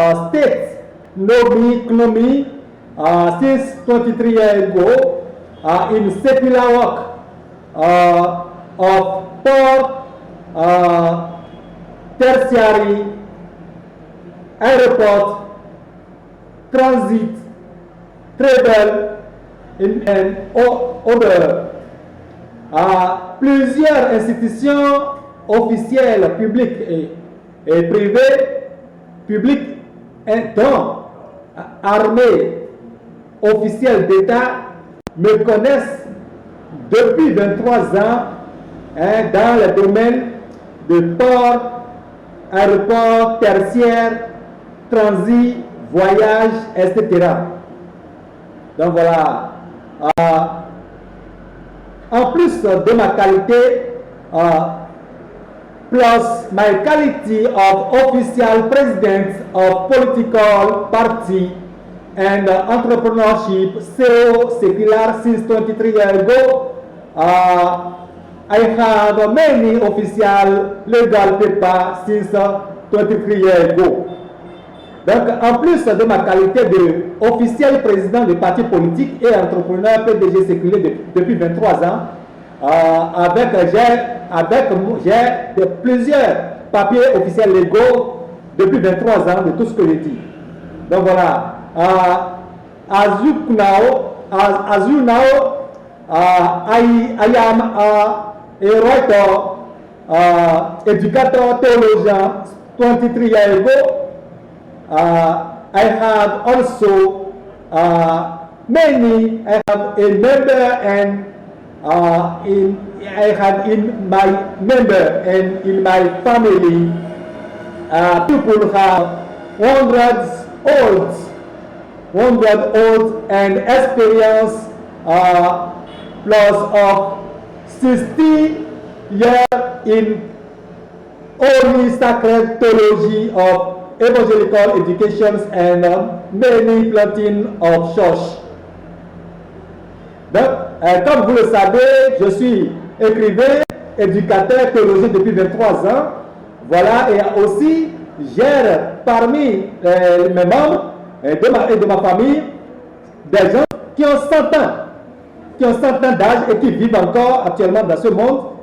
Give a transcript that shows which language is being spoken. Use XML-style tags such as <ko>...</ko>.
<en>states, KNOMI, since 23 years ago, in secular work of port, tertiary, airport, transit, travel, and other.</en> <fr>Plusieurs institutions officielles, publiques et privées, publiques, dont armées officielles d'État, me connaissent depuis 23 ans dans le domaine de port, aéroport, tertiaire, transit, voyage, etc. Donc voilà. En plus de ma qualité, plus</fr> <en>my quality of official president of political party and entrepreneurship, CEO secular since 23 years ago, I have many official legal papers since 23 years ago.</en> <fr>Donc, en plus de ma qualité d'officiel président du parti politique et entrepreneur PDG séculé depuis 23 ans, j'ai plusieurs papiers officiels légaux depuis 23 ans de tout ce que je dis. Donc voilà,</fr> <en>as you know, I am a writer, educator, theologian, 23 years ago. I have also I have a member and I have in my member and in my family people have 100 old and experience plus of 60 years in holy sacred theology of evangelical educations and many planting of church.</en> <fr>Donc, comme vous le savez, je suis écrivain, éducateur, théologien depuis 23 ans. Voilà, et aussi gère parmi mes membres et de ma famille des gens qui ont 100 ans d'âge et qui vivent encore actuellement dans ce monde</fr>